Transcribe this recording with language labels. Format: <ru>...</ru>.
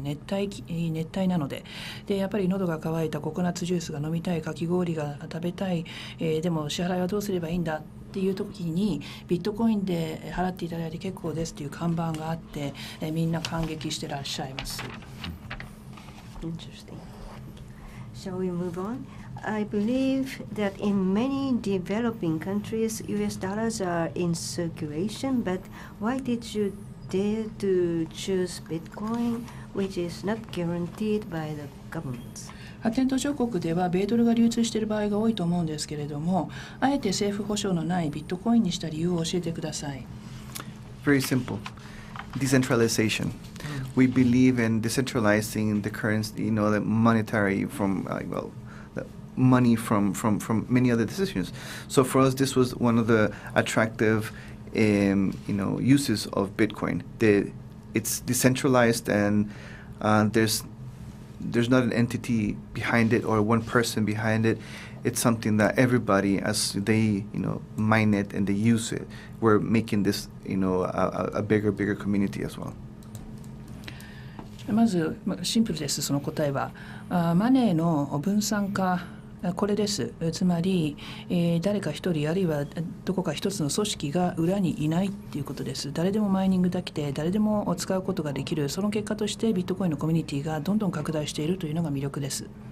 <ja>熱帯なので、やっぱり喉が渇いたココナッツジュースが飲みたい、かき氷が食べたい、でも支払いはどうすればいいんだっていう時にビットコインで払っていただいて結構ですという看板があって、みんな感激してらっしゃいます。</ja> <en>Interesting. Shall we move on? I believe that in many developing countries, US dollars are in circulation, but why did you dare to choose Bitcoin, which is not guaranteed by the governments?</en> <ja>発展途上国では米ドルが流通している場合が多いと思うんですけれども、あえて政府保証のないビットコインにした理由を教えてください。</ja> <en>Very simple. decentralization. We believe in decentralizing the currency, the monetary from, the money from many other decisions. So for us, this was one of the attractive, uses of Bitcoin. It's decentralized, and there's not an entity behind it or one person behind it. It's something that everybody, as they mine it and they use it, we're making this a bigger community as well.</en> <ja>まずシンプルです。その答えはマネーの分散化、これです。つまり、誰か一人あるいはどこか一つの組織が裏にいないっていうことです。誰でもマイニングできて誰でも使うことができる。その結果としてビットコインのコミュニティがどんどん拡大しているというのが魅力です。</ja>